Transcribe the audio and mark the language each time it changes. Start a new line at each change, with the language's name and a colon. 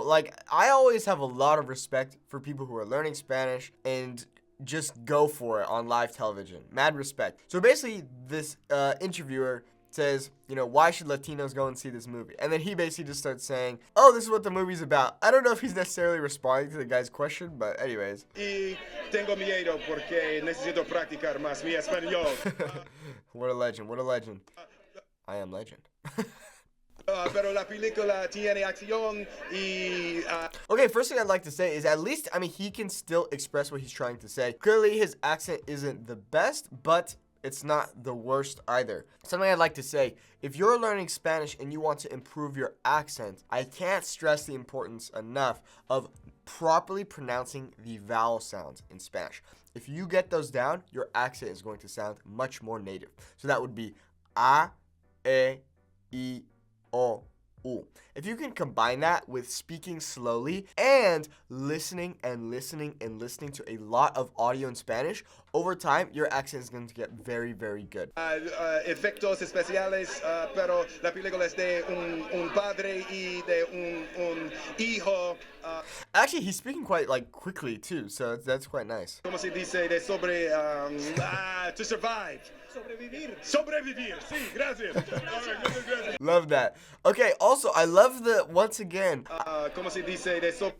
English: Like, I always have a lot of respect for people who are learning Spanish and just go for it on live television. Mad respect. So basically, this interviewer says, you know, why should Latinos go and see this movie? And then he basically just starts saying, oh, this is what the movie's about. I don't know if he's necessarily responding to the guy's question, but anyways.
Spanish: Y tengo miedo porque necesito practicar más mi español.
English: What a legend, what a legend. I am legend.
Spanish: Pero la película tiene acción y...
English: Okay, first thing I'd like to say is at least, I mean, he can still express what he's trying to say. Clearly, his accent isn't the best, but it's not the worst either. Something I'd like to say, if you're learning Spanish and you want to improve your accent, I can't stress the importance enough of properly pronouncing the vowel sounds in Spanish. If you get those down, your accent is going to sound much more native. So that would be A, E, I, O, U. If you can combine that with speaking slowly and listening to a lot of audio in Spanish, over time, your accent is going to get very, very good.
Spanish: Efectos especiales, pero la película es de un padre y de un hijo.
English: Actually, he's speaking quite, like, quickly, too, so that's quite nice.
Spanish: ¿Cómo se dice? De sobre...
English: to survive.
Spanish: Sobrevivir, sí, gracias. Gracias.
English: Love that. Okay, also, I love the, once again,
Spanish: ¿Cómo se dice? De